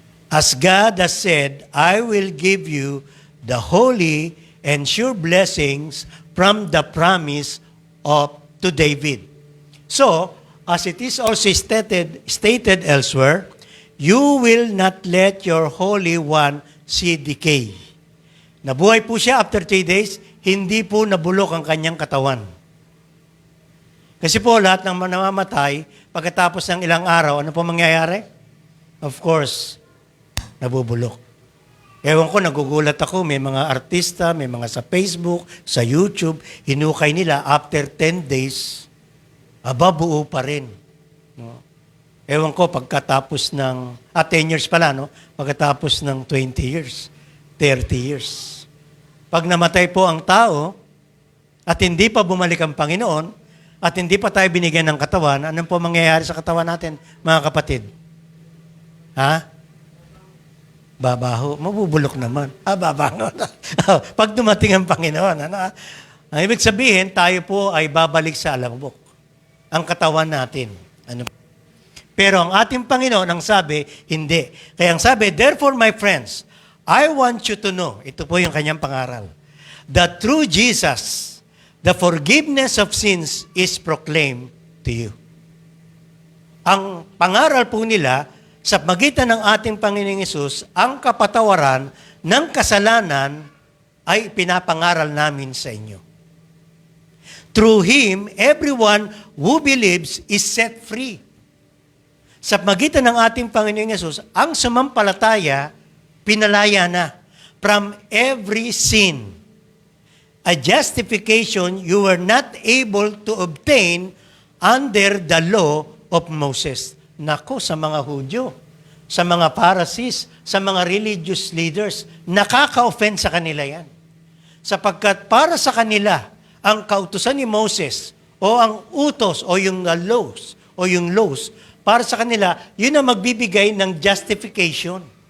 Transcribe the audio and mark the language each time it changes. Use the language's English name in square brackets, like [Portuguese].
[English] As God has said, I will give you the holy and sure blessings from the promise of to David. So, as it is also stated elsewhere, you will not let your Holy One see decay. [Filipino] Nabuhay po siya [English] after 3 days, [Filipino] hindi po nabulok ang kanyang katawan. Kasi po lahat ng namamatay, pagkatapos ng ilang araw, ano po mangyayari? [English] Of course, [Filipino] nabubulok. Ewan ko, nagugulat ako, may mga artista, may mga sa Facebook, sa YouTube, hinukay nila [English] after 10 days, [Filipino] buo pa rin. No? Ewan ko, pagkatapos ng, 10 years pala, no? Pagkatapos ng 20 years, 30 years. Pag namatay po ang tao, at hindi pa bumalik ang Panginoon, at hindi pa tayo binigyan ng katawan, anong po mangyayari sa katawan natin, mga kapatid? Ha? Babaho. Mabubulok naman. Babaho na. Pag dumating ang Panginoon, ano? Ang ibig sabihin, tayo po ay babalik sa alabok. Ang katawan natin. Ano? Pero ang ating Panginoon, ang sabi, hindi. Kaya ang sabi, [English] therefore, my friends, I want you to know, [Filipino] ito po yung kanyang pangaral, [English] that through Jesus, the forgiveness of sins is proclaimed to you. [Filipino] Ang pangaral po nila, sa magitan ng ating Panginoong Hesus, ang kapatawaran ng kasalanan ay pinapangaral namin sa inyo. [English] Through Him, everyone who believes is set free. [Filipino] Sa magitan ng ating Panginoong Hesus, ang sumampalataya, pinalaya na [English] from every sin. A justification you were not able to obtain under the law of Moses. [Filipino] Nako, sa mga Hudyo, sa mga Pharisees, sa mga religious leaders, nakaka-offend sa kanila yan. Sapagkat para sa kanila, ang kautusan ni Moses, o ang utos, o yung laws, para sa kanila, yun ang magbibigay ng justification.